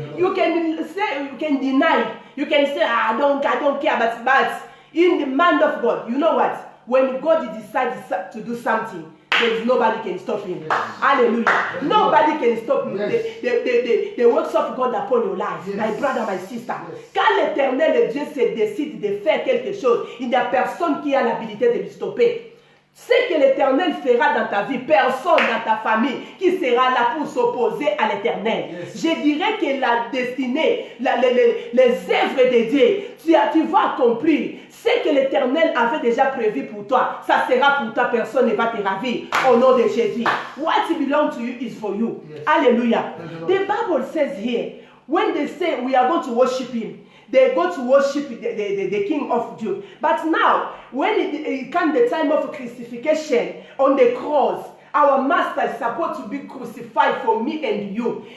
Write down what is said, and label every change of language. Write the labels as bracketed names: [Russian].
[English] You can say, you can deny, you can say, I don't care, but in the man of God, you know what? When God decides to do something, there is nobody can stop him. Yes. Hallelujah. Yes. Nobody can stop him. Yes. The works of God upon your life, yes. My brother, my sister. Yes. [French] Quand l'Éternel Dieu se décide de faire quelque chose, il n'y a personne qui a l'habilité de le stopper. Ce que l'Éternel fera dans ta vie, personne dans ta famille qui sera là pour s'opposer à l'Éternel. [English] Yes. [French] Je dirais que la destinée, les œuvres de Dieu, tu vas accomplir ce que l'Éternel avait déjà prévu pour toi. Ça sera pour toi, personne ne va te ravir au nom de Jésus. [English] What belongs to you is for you. Yes. Hallelujah. The Bible says here, when they say we are going to worship him, they go to worship the King of Jews. But now, when it comes the time of crucifixion on the cross, our master is supposed to be crucified for me and you.